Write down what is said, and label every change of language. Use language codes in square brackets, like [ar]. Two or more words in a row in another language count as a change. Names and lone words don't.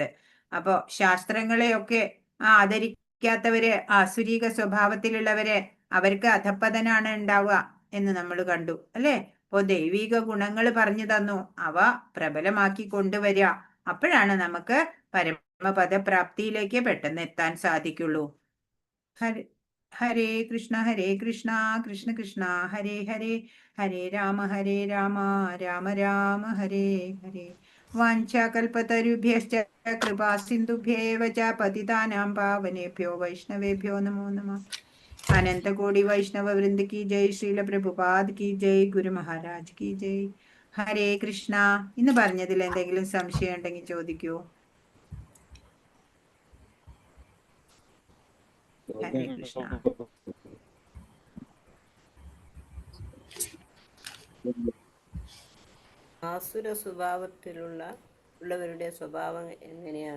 [ml] അപ്പോ ശാസ്ത്രങ്ങളെയൊക്കെ ആദരിക്കാത്തവര്, ആസുരീക സ്വഭാവത്തിലുള്ളവര്, അവർക്ക് അധപ്പതനാണ് ഉണ്ടാവുക എന്ന് നമ്മൾ കണ്ടു അല്ലെ. അപ്പോ ദൈവിക ഗുണങ്ങൾ പറഞ്ഞു തന്നു, അവ പ്രബലമാക്കി കൊണ്ടുവരിക. അപ്പോഴാണ് നമുക്ക് പരമപദപ്രാപ്തിയിലേക്ക് പെട്ടെന്ന് എത്താൻ സാധിക്കുള്ളൂ. [sa] ഹരേ കൃഷ്ണ കൃഷ്ണ കൃഷ്ണ ഹരേ ഹരേ, ഹരേ രാമ രാമ രാമ ഹരേ ഹരേ. വാഞ്ചാകൽപതരുഭ്യശ്ച കൃപാ സിന്ധുഭ്യേവ ച പതിതാനാം പാവനേഭ്യോ വൈഷ്ണവേഭ്യോ നമോ നമഃ. [hi] അനന്തകോടി വൈഷ്ണവ വൃന്ദ की जय, ശ്രീല പ്രഭുപാദ് की जय, ഗുരു മഹാരാജ് की जय. [ml] ഹരേ കൃഷ്ണ. ഇന്ന് പറഞ്ഞതിൽ എന്തെങ്കിലും സംശയം ഉണ്ടെങ്കിൽ ചോദിക്കൂ. ഹരേ കൃഷ്ണ. ആസുര സ്വഭാവത്തിലുള്ളവരുടെ സ്വഭാവം എങ്ങനെയാണ്?